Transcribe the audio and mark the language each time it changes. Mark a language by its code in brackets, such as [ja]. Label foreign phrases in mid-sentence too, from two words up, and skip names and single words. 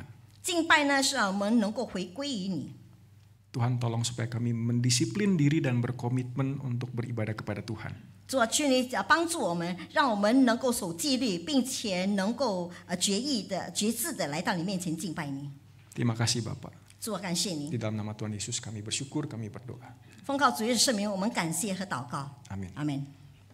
[zh] 敬拜呢是让我们能够回归于你。 [id] Tuhan tolong supaya kami mendisiplin diri dan berkomitmen untuk beribadah kepada Tuhan. [zh] 主啊，求你帮助我们，让我们能够守纪律，并且能够决志的来到你面前敬拜你。 [id] Terima kasih Bapak. [zh] 主啊，感谢你 [id] Di，dalam nama Tuhan Yesus kami bersyukur, kami berdoa. [zh] 奉靠主耶稣圣名，我们感谢和祷告。 [id] Amin. [zh] 阿门。